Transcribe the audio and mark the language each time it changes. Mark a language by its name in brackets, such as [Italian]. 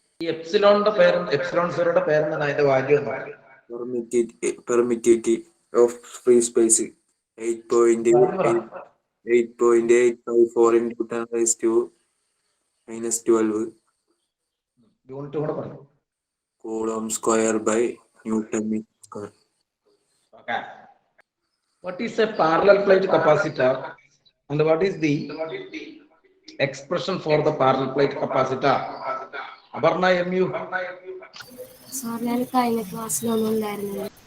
[Malayalam] ഈ എപ്സിലോണിന്റെ പേരും എപ്സിലോൺ സീറോയുടെ പേരും അതിന്റെ വാല്യൂ എന്താണ്? [English] Permittivity of free space 8.854 into 10 raised to minus 12 [Malayalam] unit കൂടെ പറഞ്ഞു. [English] Coulomb square by Newton square. Okay. What is a parallel plate capacitor and what is the expression for the parallel plate capacitor? Abarna MU. [Malayalam] Sir ഞാൻ കഴിഞ്ഞ ക്ലാസ്സിലൊന്നും ഉണ്ടായിരുന്നില്ല.